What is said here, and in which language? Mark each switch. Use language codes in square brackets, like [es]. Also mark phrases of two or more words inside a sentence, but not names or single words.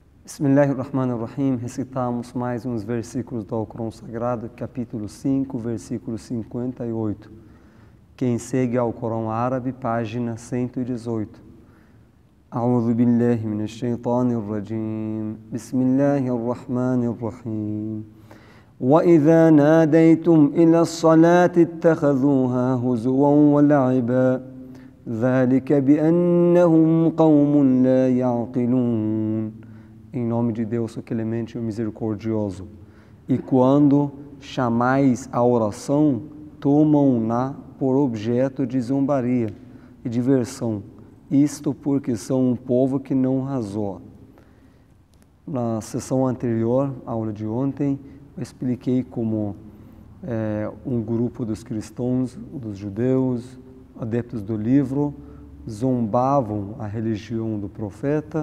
[ar] Bismillahirrahmanirrahim, [pt] recitamos mais uns versículos do Alcorão Sagrado, capítulo 5, versículo 58. Quem segue ao Alcorão Árabe, página 118. [ar] أعوذ بالله من الشيطان الرجيم. Bismillahirrahmanirrahim. وَإِذَا نَادَيْتُمْ إِلَى الصَّلَاةِ اتَّخَذُوهَا هُزُوًا وَلَعِبًا ذَلِكَ بِأَنَّهُمْ قَوْمٌ لَا يَعْقِلُونَ. [pt] Em nome de Deus, o clemente e o misericordioso. E quando chamais a oração, tomam-na por objeto de zombaria e diversão. Isto porque são um povo que não razoa. Na sessão anterior, a aula de ontem, eu expliquei como um grupo dos cristãos, dos judeus, adeptos do livro, zombavam a religião do profeta.